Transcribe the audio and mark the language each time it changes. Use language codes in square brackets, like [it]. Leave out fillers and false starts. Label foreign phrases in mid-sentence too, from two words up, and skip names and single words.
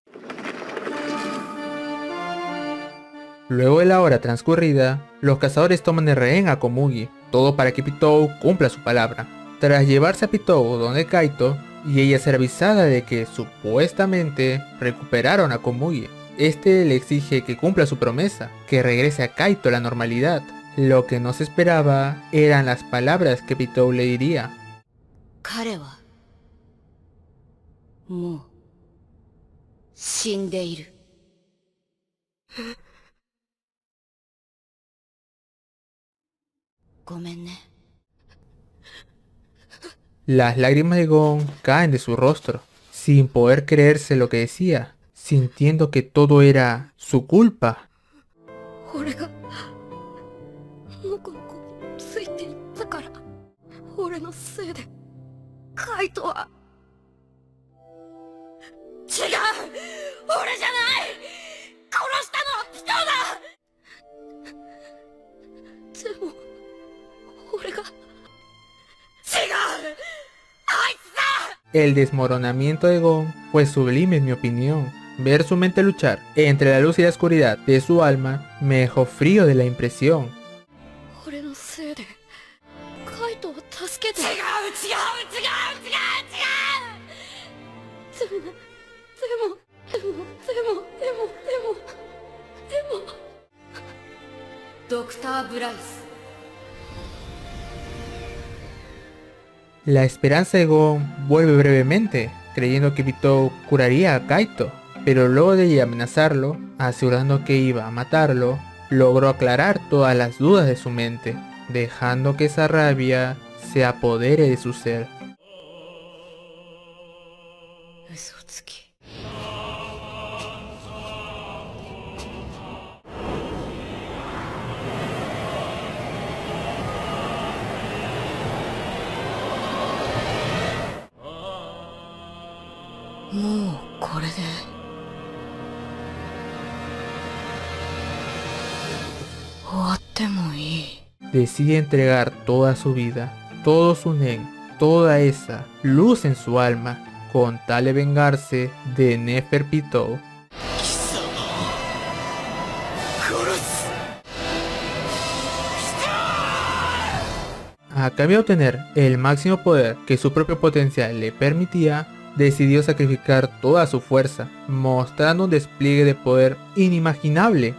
[es] Luego de la hora transcurrida, los cazadores toman de rehén a Komugi, todo para que Pitou cumpla su palabra. Tras llevarse a Pitou donde Kaito, y ella será avisada de que supuestamente recuperaron a Komugi. Este le exige que cumpla su promesa, que regrese a Kaito a la normalidad. Lo que no se esperaba eran las palabras que Pitou le diría. [ja] 彼はもう死んでいる。ごめんね。 [es] Las lágrimas de Gon caen de su rostro, sin poder creerse lo que decía, sintiendo que todo era su culpa. [ja] 俺がモコの子についていったから、俺のせいでカイトは。違う、俺じゃない。殺したのはピトだ。でも俺が。違う、あいつだ。 [es] El desmoronamiento de Gon fue sublime en mi opinión. Ver su mente luchar entre la luz y la oscuridad de su alma me dejó frío de la impresión. [ja] 俺のせいでカイトを助けて。違う。でもドクター・ブライス。 [es] La esperanza de Gon vuelve brevemente, creyendo que Pitou curaría a Kaito, pero luego de ella amenazarlo, asegurando que iba a matarlo, logró aclarar todas las dudas de su mente, dejando que esa rabia se apodere de su ser. [ja] 嘘つき。もうこれで終わってもいい。 [es] Decide entregar toda su vida, todo su nen, toda esa luz en su alma, con tal de vengarse de Nefer Pitou. A cambio de obtener el máximo poder que su propio potencial le permitía, decidió sacrificar toda su fuerza, mostrando un despliegue de poder inimaginable.